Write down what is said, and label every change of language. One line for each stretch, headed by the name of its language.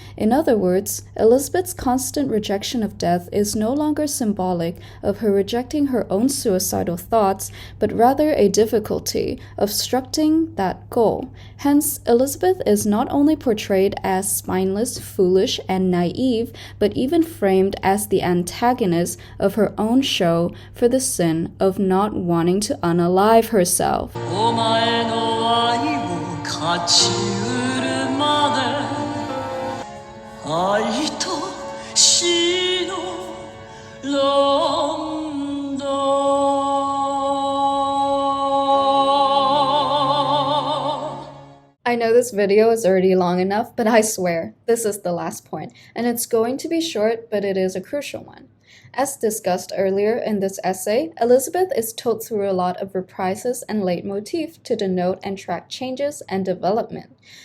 English: In other words, Elisabeth's constant rejection of Death is no longer symbolic of her rejecting her own suicidal thoughts, but rather a difficulty obstructing that goal. Hence, Elisabeth is not only portrayed as spineless, foolish, and naive, but even framed as the antagonist of her own show for the sin of not wanting to unalive herself.
Japanese: お前の愛を勝ち得るまで愛と死のロンドン
English: I know this video is already long enough, but I swear, this is the last point, and it's going to be short, but it is a crucial one. As discussed earlier in this essay, Elisabeth is told through a lot of reprises and leitmotif to denote and track changes and development.